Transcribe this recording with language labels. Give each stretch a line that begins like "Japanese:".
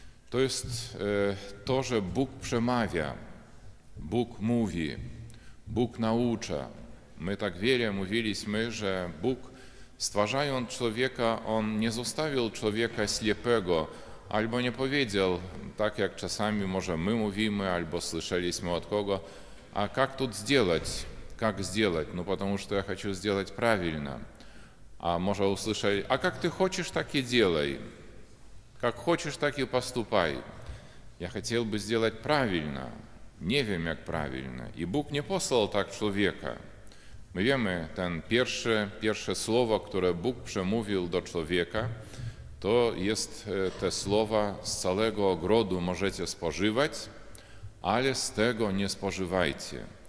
Polish: To jest to, że Bóg przemawia, Bóg mówi, Bóg naucza. My tak wiele mówiliśmy, że Bóg stwarzając człowieka, On nie zostawił człowieka ślepego, albo nie powiedział, tak jak czasami może my mówimy, albo słyszeliśmy od kogo,
Russian: а как тут сделать? Как сделать? Ну, потому что я хочу сделать правильно. А
Polish: może usłyszeli,
Russian: a как ты хочешь, так и делай. Как хочешь, так и поступай. Я хотел бы сделать правильно.
Polish: Nie wiem, jak prawильно. I Bóg nie posłał tak człowieka. My wiemy, ten pierwsze słowo, które Bóg przemówił do człowieka, to jest te słowa z całego ogrodu możecie spożywać, ale z tego nie spożywajcie.